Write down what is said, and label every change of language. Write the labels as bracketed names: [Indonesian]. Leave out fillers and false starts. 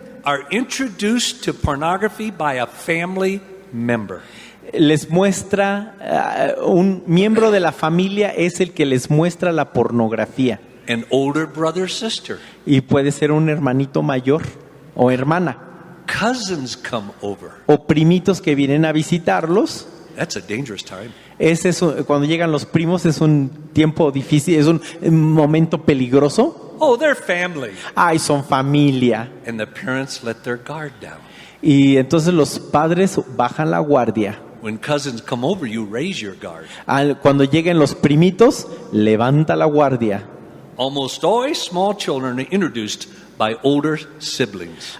[English] are introduced to pornography by a family member. [Spanish] les muestra, un miembro de la familia es el que les muestra la pornografía. [English] An older brother or sister. [Spanish] Y puede ser un hermanito mayor o hermana. [English] Cousins come over. [Spanish] O primitos que vienen a visitarlos. [English] That's a dangerous time. [Spanish] Cuando llegan los primos es un tiempo difícil, es un momento peligroso. [English] Oh, they're family. [Spanish] Ay, son familia. [English] And the parents let their guard down. [Spanish] Y entonces los padres bajan la guardia. [English] When cousins come over, you raise your guard. [Spanish] Cuando lleguen los primitos, levanta la guardia. [English] Almost always small children are introduced by older siblings.